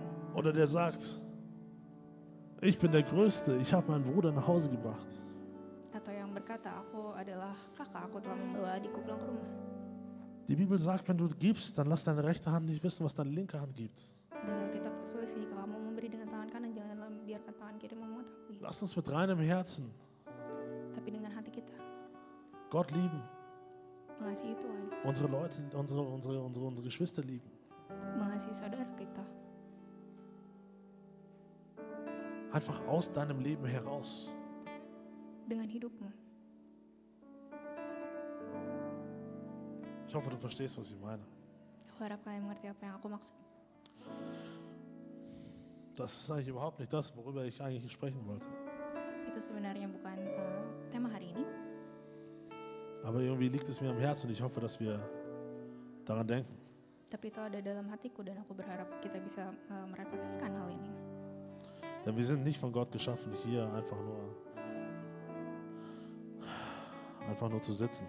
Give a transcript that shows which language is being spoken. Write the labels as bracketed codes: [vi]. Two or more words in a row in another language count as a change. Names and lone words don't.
[de] Oder der sagt, ich bin der Größte, ich habe meinen Bruder nach Hause gebracht. [id] Atau yang berkata, aku adalah kakak, aku telah membawa adikku pulang ke rumah. [de] Die Bibel sagt, wenn du gibst, dann lass deine rechte Hand nicht wissen, was deine linke Hand gibt. [id] Dan Alkitab tertulis, jika kamu memberi dengan tangan kanan, janganlah biarkan tangan kiri mengetahui. [de] Lass uns mit reinem Herzen [id] Tapi dengan hati kita, [de] Gott lieben, [id] mengasihi Tuhan, [de] unsere Leute, unsere Geschwister lieben. [id] mengasihi saudara kita. [de] Einfach aus deinem Leben heraus. [id] Dengan hidupmu. [de] Ich hoffe, du verstehst, was ich meine. [id] Aku harap kalian mengerti apa yang aku maksud. [de] Das ist eigentlich überhaupt nicht das, worüber ich eigentlich sprechen wollte. [id] Itu sebenarnya bukan tema hari ini. [de] Aber irgendwie liegt es mir am Herzen und ich hoffe, dass wir daran denken. [id] Tapi itu ada dalam hatiku dan aku berharap kita bisa merefleksikan hal ini. [de] Denn wir sind nicht von Gott geschaffen, hier einfach nur zu sitzen.